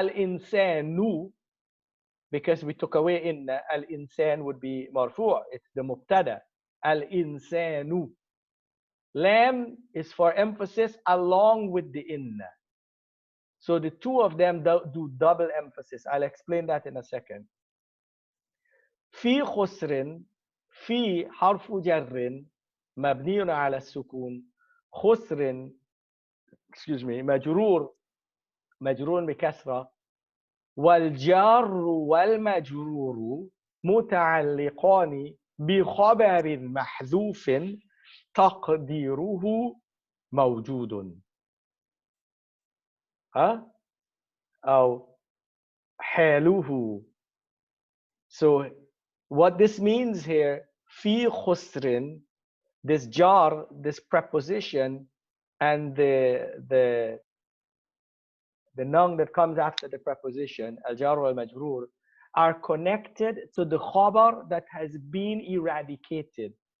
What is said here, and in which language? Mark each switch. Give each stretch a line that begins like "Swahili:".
English: Al-insanu, because we took away inna, al-insan would be marfu'. It's the mubtada. Al-insanu. Lam is for emphasis along with the inna. So the two of them do double emphasis. I'll explain that in a second.
Arabic: في خسر في حرف جر مبني على السكون خسر
English: excuse me
Arabic: مجرور بكسرة والجار والمجرور متعلقان بخبر محذوف تقديره موجود ها أو حاله.
English: So what this means here, fi khusrin, this jar, this preposition, and the noun that comes after the preposition, al jar wal majroor, are connected to the khabar that has been eradicated.